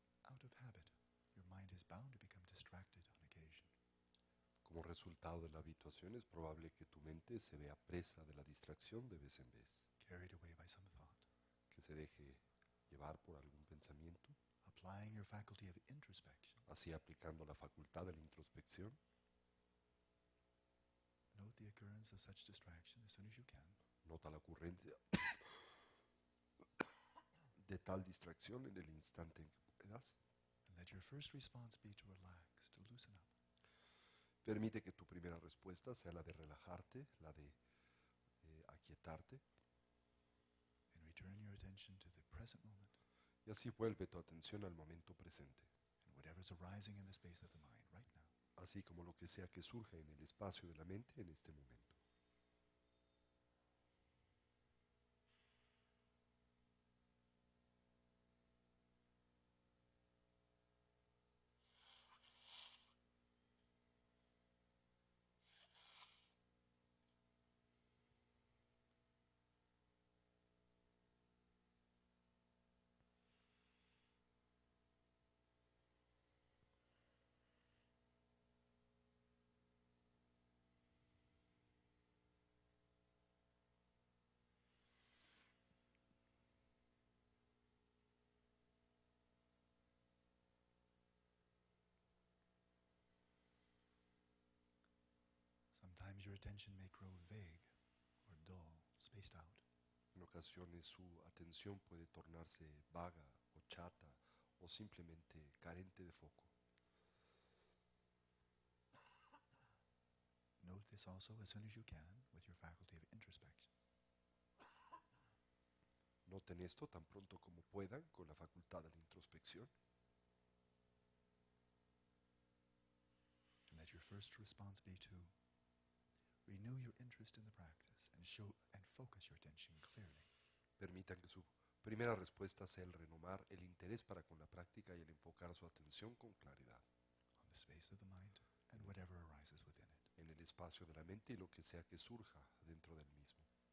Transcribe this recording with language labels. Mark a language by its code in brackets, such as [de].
[en] Out of habit, your mind is bound to become distracted on occasion. [es] Como resultado de la habituación es probable que tu mente se vea presa de la distracción de vez en vez, [en] Carried away by some thought. [es] que se deje llevar por algún pensamiento, [en] Applying your faculty of introspection, [es] así aplicando la facultad de la introspección. [en] note the occurrence of such distraction as soon as you can. [es] Nota la ocurrencia de tal distracción en el instante en que puedas. [en] And let your first response be to relax, to loosen up. [es] Permite que tu primera respuesta sea la de relajarte, la de aquietarte, [en] And return your attention to the present moment [es] y así vuelve tu atención al momento presente, [en] and whatever's arising in the space of the mind right now. [es] así como lo que sea que surja en el espacio de la mente en este momento. [en] Sometimes your attention may grow vague or dull, spaced out. [es] En ocasiones su atención puede tornarse vaga o chata o simplemente carente de foco. [en] Note this also as soon as you can with your faculty of introspection. [es] Noten esto tan pronto como puedan con la facultad de la introspección. [en] And let your first response be to renew your interest in the practice and show and focus your attention clearly. [es] Permitan que su Primera respuesta es el renovar el interés para con la práctica y el enfocar su atención con claridad [en] on the space of the mind and whatever arises within it. [es] en el espacio de la mente y lo que sea que surja dentro del mismo.